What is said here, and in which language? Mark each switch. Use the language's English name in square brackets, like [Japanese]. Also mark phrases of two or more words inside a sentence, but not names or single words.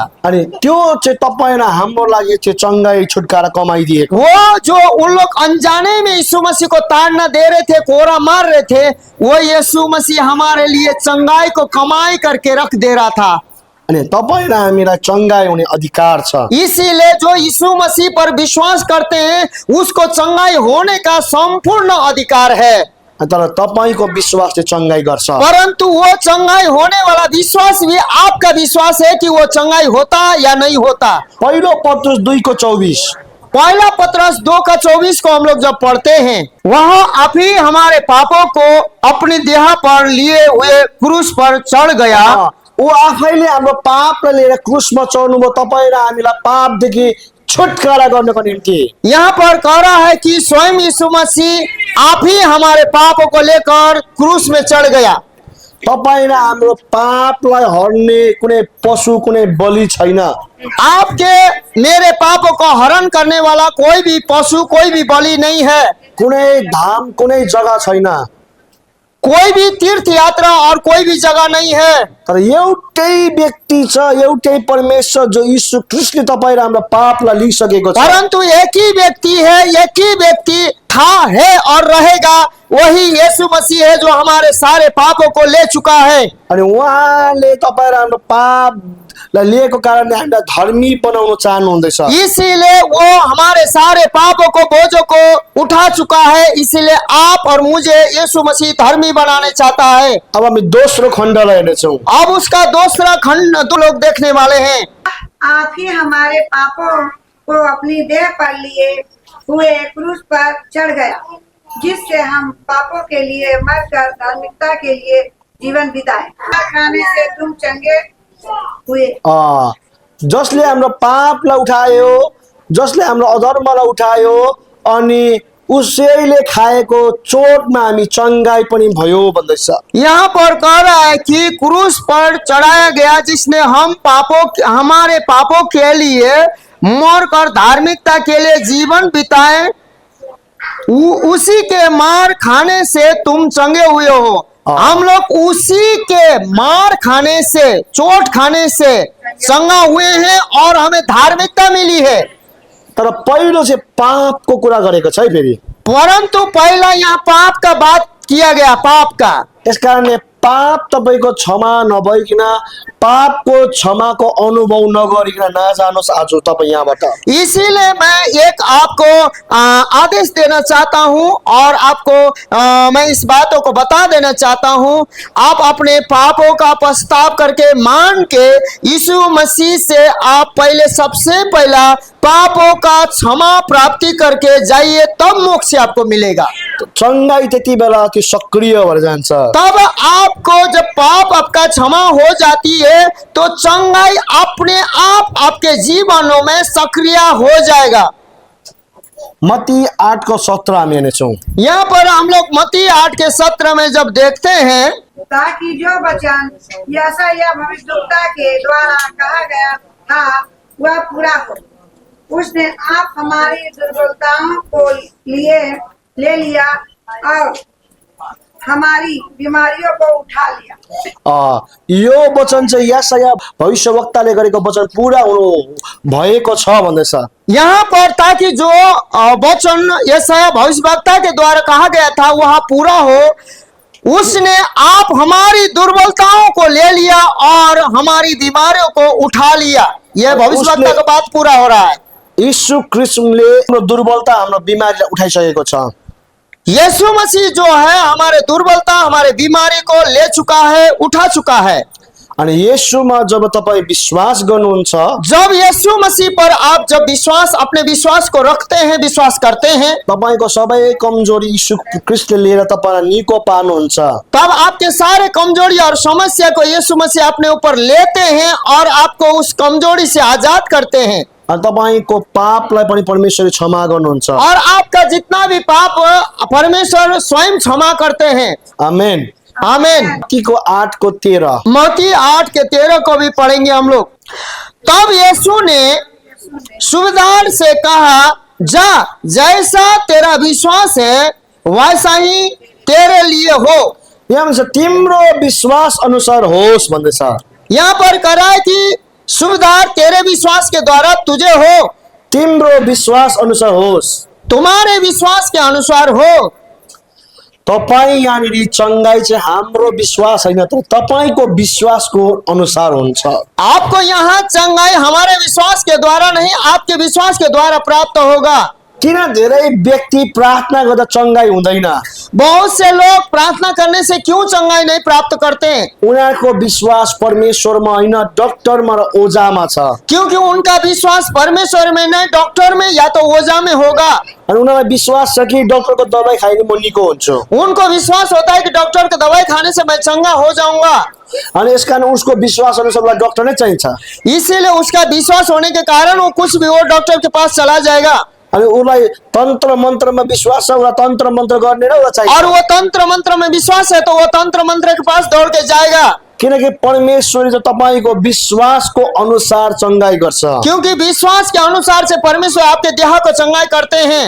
[Nepali] अनि त्यो चाहिँ तपाईँ र हाम्रो लागि चाहिँ चंगाई छुटकारा कमाइदिएको। [Hindi] वो जो उन लोग अनजाने में यीशु मसीह को ताड़ना दे रहे थे, कोरा मार रहे थे, वो यीशु मसीह हमारे लिए चंगाई को कमाई करके रख दे रहा था। [Nepali] अनि तपाईँ र हामीलाई चंगाई हुने अधिकार छ। [Hindi] इसीलिए जो यीशु मसीह पर विश्वास करते हैं उसको चंगाई होने का संपूर्ण अधिकार है। [Nepali] तर तपाईको विश्वासले चंगाई गर्छ। [Hindi] परंतु वो चंगाई होने वाला विश्वास भी आपका विश्वास है कि वो चंगाई होता या नहीं होता। [Nepali] पहिलो पत्रुस 2:24 [Hindi] पहला पत्रस 2:24 को हम लोग जब पढ़ते हैं, वहां आप ही हमारे पापों को अपनी देह पर लिए हुए क्रूस पर चढ़ गया। [Nepali] ऊ आफैले हाम्रो पापलाई लिएर क्रुसमा चढ्नुभयो तपाईँ र हामीलाई पापदेखि छुटकारा गर्नको निम्ति। [Hindi] यहाँ पर कह रहा है कि स्वयं यीशु मसीह आप ही हमारे पापों को लेकर क्रूस में चढ़ गया। [Nepali] तपाईँ र हाम्रो पापलाई हर्ने कुनै पशु कुनै बलि छैन। [Hindi] आपके मेरे पापों को हरण करने वाला कोई भी पशु, कोई भी बलि नहीं है। [Nepali] कुनै धाम कुनै जग्गा छैन। [Hindi] कोई भी तीर्थ यात्रा और कोई भी जगह नहीं है। [Nepali] तर एउटै व्यक्ति छ, एउटै परमेश्वर जो यीशु ख्रीष्टले तपाईँ र हाम्रो पापलाई लिइसकेको छ। [Hindi] परंतु एक ही व्यक्ति है, एक ही व्यक्ति था, है और रहेगा, वही यीशु मसीह है जो हमारे सारे पापों को ले चुका है। [Nepali] अनि उहाँले तपाईँ र हाम्रो पापलाई लिएको कारणले हामीलाई धर्मी बनाउन चाहनुहुँदैछ। [Hindi] इसीलिए वो हमारे सारे पापों को, बोझों को उठा चुका है। इसीलिए आप और मुझे यीशु मसीह धर्मी बनाने चाहता है। [Nepali] अब हामी दोस्रो खण्डलाई हेर्नेछौँ। [Hindi] अब उसका दूसरा खंड दो लोग देखने वाले हैं। आप ही हमारे पापों को अपनी देह पर लिए हुए क्रूस पर चढ़ गया, जिससे हम पापों के लिए मरकर धार्मिकता के लिए जीवन बिताए। खाने से तुम चंगे हुए। [Nepali] जसले हाम्रो पापलाई उठायो, जसले हाम्रो अधर्मलाई उठायो अनि उसैले खाएको चोटमा हामी चंगाई पनि भयो भन्दैछ। [Hindi] यहाँ पर कह रहा है कि क्रूस पर चढ़ाया गया, जिसने हमारे पापों के लिए मरकर धार्मिकता के लिए जीवन बिताए, उसी के मार खाने से तुम चंगे हुए हो। हम लोग उसी के मार खाने से, चोट खाने से चंगा हुए हैं और हमें धार्मिकता मिली है। [Nepali] तर पहिलो चाहिँ पापको कुरा गरेको छ है फेरि। [Hindi] परंतु पहला यहाँ पाप का बात किया गया, पाप का। [Nepali] यसकारणले पाप तपाईको क्षमा नभइकन, पापको क्षमाको अनुभव नगरिकन नजानुहोस् आज तपाईँ यहाँबाट। [Hindi] इसीलिए मैं एक आपको आदेश देना चाहता हूं और आपको मैं इस बातों को बता देना चाहता हूं। आप अपने पापों का पछतावा करके मान के यीशु मसीह से आप पहले, सबसे पहला पापों का क्षमा प्राप्ति करके जाइए, तब मोक्ष आपको मिलेगा। [Nepali] चंगाई त्यति बेला त्यो सक्रिय भएर जान्छ। [Hindi] तब आपको जब पाप आपका क्षमा हो जाती है तो चंगाई अपने आप आपके जीवनों में सक्रिय हो जाएगा। [Nepali] मत्ती 8:17 हामी हेर्नेछौँ। [Hindi] यहाँ पर हम लोग मत्ती 8:17 में जब देखते हैं, ताकि जो वचन यशायाह भविष्यद्वक्ता के द्वारा कहा गया था वह पूरा हो। उसने आप हमारी दुर्बलताओं को ले लिया और हमारी बीमारियों को उठा लिया। [Nepali] यो वचन चाहिँ यशायाह भविष्यवक्ताले गरेको वचन पूरा हुनु भएको छ भन्दैछ। [Hindi] यहाँ पर ताकि जो वचन यशायाह भविष्यवक्ता के द्वारा कहा गया था वह पूरा हो, उसने आप हमारी दुर्बलताओं को ले लिया और हमारी बीमारियों को उठा लिया। यह भविष्यवक्ता का बात पूरा हो रहा है। [Nepali] यीशु ख्रीष्टले हाम्रो दुर्बलता, हाम्रो बिमारीलाई उठाइसकेको छ। [Hindi] यीशु मसीह जो है हमारे दुर्बलता, हमारे बीमारी को ले चुका है, उठा चुका है। [Nepali] अनि येशूमा जब तपाईँ विश्वास गर्नुहुन्छ, [Hindi] जब यीशु मसीह पर आप जब विश्वास, अपने विश्वास को रखते हैं, विश्वास करते हैं, [Nepali] तपाईको सबै कमजोरी यीशु ख्रीष्टले लिएर तपाईलाई निको पार्नुहुन्छ। [Hindi] तब आपके सारे कमजोरी और समस्या को यीशु मसीह अपने ऊपर लेते हैं और आपको उस कमजोरी से आजाद करते हैं। [Nepali] अनि तपाईँको पापलाई पनि परमेश्वरले क्षमा गर्नुहुन्छ। [Hindi] और आपका जितना भी पाप परमेश्वर स्वयं क्षमा करते हैं। [Nepali] आमेन। [Hindi] आमीन। [Nepali] मत्तीको 8:13 [Hindi] मत्ती 8:13 को भी पढ़ेंगे हम लोग। तब यीशु ने सूबेदार से कहा, जा, जैसा तेरा विश्वास है वैसा ही तेरे लिए हो। [Nepali] यहाँ भन्छ तिम्रो विश्वास अनुसार होस् भन्दैछ। [Hindi] यहाँ पर कह रहा है कि सूबेदार तेरे विश्वास के द्वारा तुझे हो, [Nepali] तिम्रो विश्वास अनुसार होस्। [Hindi] तुम्हारे विश्वास के अनुसार हो। [Nepali] तपाईँ यहाँनिर चङ्गाई चाहिँ हाम्रो विश्वास होइन, तर तपाईँको विश्वासको अनुसार हुन्छ। [Hindi] आपको यहाँ चंगाई हमारे विश्वास के द्वारा नहीं, आपके विश्वास के द्वारा प्राप्त होगा। [Nepali] किन धेरै व्यक्ति प्रार्थना गर्दा चङ्गाई हुँदैन? [Hindi] बहुत से लोग प्रार्थना करने से क्यों चंगाई नहीं प्राप्त करते? [Nepali] उनीहरूको विश्वास परमेश्वरमा होइन, डक्टरमा र ओझामा छ। [Hindi] क्योंकि उनका विश्वास परमेश्वर में नहीं, डॉक्टर में या तो ओझा में होगा। [Nepali] अनि उनीहरूलाई विश्वास छ कि डक्टरको दबाई खाएर म निको हुन्छु। [Hindi] उनको विश्वास होता है कि डॉक्टर की दवाई खाने से मैं चंगा हो जाऊंगा। [Nepali] अनि यसकारण उसको विश्वास अनुसार डक्टर नै चाहिन्छ। [Hindi] इसीलिए उसका विश्वास होने के कारण वो कुछ भी वो डॉक्टर के पास चला जाएगा। [Nepali] अनि उसलाई तन्त्र मन्त्रमा विश्वास छ, उसलाई तन्त्र मन्त्र गर्ने र उसलाई चाहिन्छ। [Hindi] और वो तंत्र मंत्र में विश्वास है तो वो तंत्र मंत्र के पास दौड़ के जाएगा। [Nepali] किनकि परमेश्वरले चाहिँ तपाईँको विश्वासको अनुसार चङ्गाई गर्छ। [Hindi] क्योंकि विश्वास के अनुसार से परमेश्वर आपके देह को चंगाई करते हैं।